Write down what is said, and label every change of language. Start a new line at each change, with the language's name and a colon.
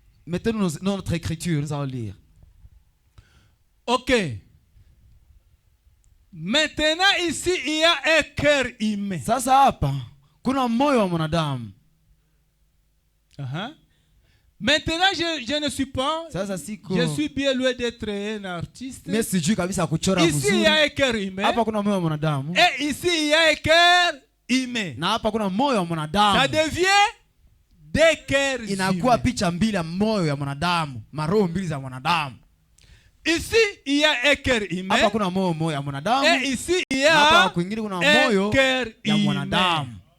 French: Mettez-nous notre écriture, nous allons lire. OK. Maintenant ici il y a un cœur humain.
Swahili: Sasa hapa kuna moyo wa mwanadamu.
French: Maintenant je ne suis pas, je suis bien loin d'être un artiste.
Swahili: Mais sijui kabisa kuchora mzuri.
French: Ici il y a un cœur humain.
Swahili: Hapa kuna moyo wa mwanadamu.
French: Et ici il y a un cœur humain.
Swahili: Na hapa kuna moyo wa mwanadamu.
French: Ça devient deux cœurs humains.
Swahili: Inakuwa picha mbili ya moyo ya mwanadamu, maroho mbili za mwanadamu.
French: Ici il y a un cœur humain.
Swahili: Hapa kuna moyo ya mwanadamu.
French: Et ici il y a
Swahili: hapa kwingine kuna moyo ya mwanadamu.